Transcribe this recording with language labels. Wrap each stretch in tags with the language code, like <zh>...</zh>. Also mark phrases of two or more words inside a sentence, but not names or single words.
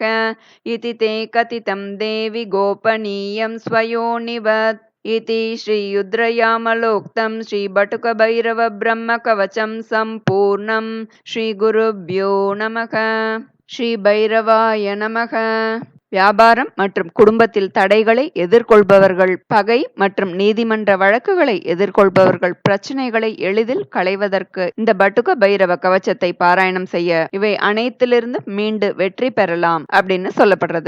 <sa>इति ते कथितं देवि गोपनीयं स्वयोनिवत्। इति श्रीरुद्रयामलोक्तं श्रीबटुकभैरवब्रह्मकवचं सम्पूर्णं। श्रीगुरुभ्यो नमः। श्रीभैरवाय नमः.</sa> <ta>வியாபாரம் மற்றும் குடும்பத்தில் தடைகளை எதிர்கொள்பவர்கள், பகை மற்றும் நீதிமன்ற வழக்குகளை எதிர்கொள்பவர்கள் பிரச்சனைகளை எளிதில் களைவதற்கு இந்த பட்டுக பைரவ கவச்சத்தை பாராயணம் செய்ய இவை அனைத்திலிருந்து மீண்டு வெற்றி பெறலாம் அப்படின்னு சொல்லப்படுறது.</ta>